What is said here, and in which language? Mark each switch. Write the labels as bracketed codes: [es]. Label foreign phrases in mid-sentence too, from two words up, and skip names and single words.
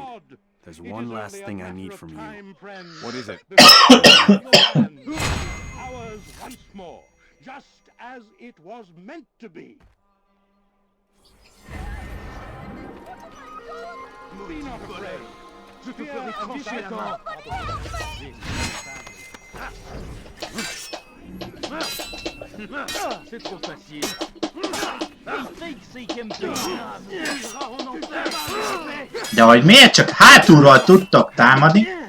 [en] There's one last thing I need from you. What is it? Ours once more, just as it was meant to be. Be not afraid. [fr] Je te ferai trancher la main. C'est trop facile. [hu] De hogy miért csak hátulról tudtok támadni?